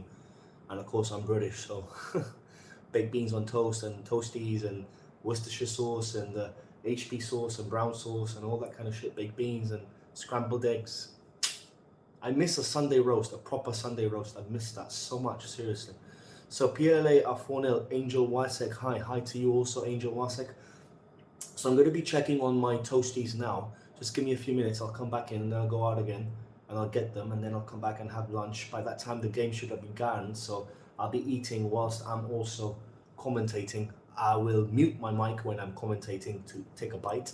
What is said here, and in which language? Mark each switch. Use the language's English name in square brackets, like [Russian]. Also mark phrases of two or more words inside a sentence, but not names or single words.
[English] And of course I'm British, so baked beans on toast and toasties and Worcestershire sauce and HB sauce and brown sauce and all that kind of shit. Baked beans and scrambled eggs. I miss a Sunday roast, a proper Sunday roast. I miss that so much, seriously. So PLA are 4-0. Angel Wasek, hi. Hi to you also, Angel Wasek. So I'm going to be checking on my toasties now. Just give me a few minutes. I'll come back in and then I'll go out again and I'll get them and then I'll come back and have lunch. By that time, the game should have begun. So I'll be eating whilst I'm also commentating. I will mute my mic when I'm commentating to take a bite.